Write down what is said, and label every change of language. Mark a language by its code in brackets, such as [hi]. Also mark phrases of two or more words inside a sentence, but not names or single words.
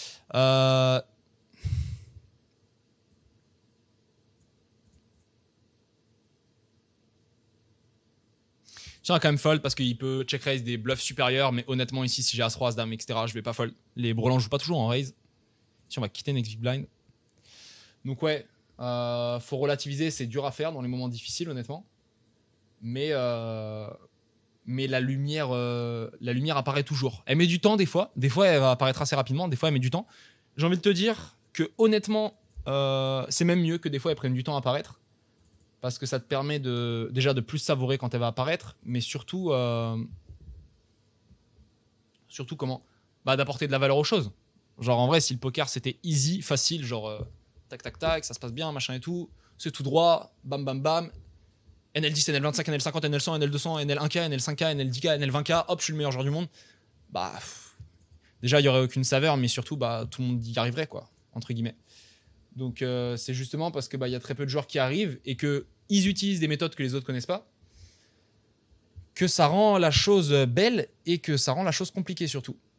[fr] Tiens, quand même fold parce qu'il peut [en] check raise [fr] des bluffs supérieurs, mais honnêtement, ici, si j'ai As-Roi, As-Dame, etc., je vais pas fold. Les Brelans jouent pas toujours en raise. Si on va quitter [en] next big blind. [fr] Donc ouais, faut relativiser, c'est dur à faire dans les moments difficiles, honnêtement. Mais la lumière apparaît toujours. Elle met du temps des fois elle va apparaître assez rapidement, des fois elle met du temps. J'ai envie de te dire que honnêtement, c'est même mieux que des fois elle prenne du temps à apparaître, parce que ça te permet déjà de plus savourer quand elle va apparaître, mais surtout comment d'apporter de la valeur aux choses. Genre en vrai, si le poker c'était easy, facile, genre tac tac tac, ça se passe bien, machin et tout, c'est tout droit, bam bam bam, NL10, NL25, NL50, NL100, NL200, NL1K, NL5K, NL10K, NL20K, hop, je suis le meilleur joueur du monde. Bah, déjà, il n'y aurait aucune saveur, mais surtout, tout le monde y arriverait, quoi, entre guillemets. Donc, c'est justement parce que y a très peu de joueurs qui arrivent et qu'ils utilisent des méthodes que les autres connaissent pas, que ça rend la chose belle et que ça rend la chose compliquée, surtout.